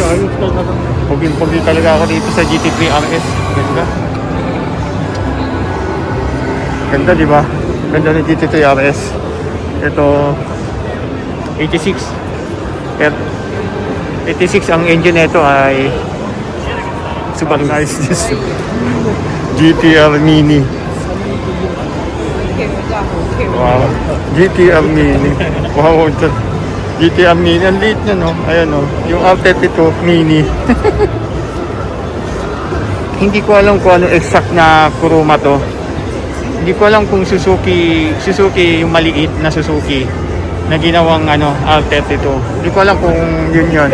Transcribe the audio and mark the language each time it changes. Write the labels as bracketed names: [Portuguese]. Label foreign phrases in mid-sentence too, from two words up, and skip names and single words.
[Filipino] Pugin-pugi talaga ako dito sa GT3 RS. Ganda. Ganda diba? Ganda ng GT3 RS. Ito 86. 86 ang engine nito ay super nice. GTR Mini. Wow. GTR Mini. Wow. GTR Mini. Ang liit niya, no? Ayan, no? Yung R32 Mini. Hindi ko alam kung ano exact na kuruma to. Hindi ko alam kung Suzuki yung maliit na Suzuki na ginawang ano, R32. Hindi ko alam kung yun.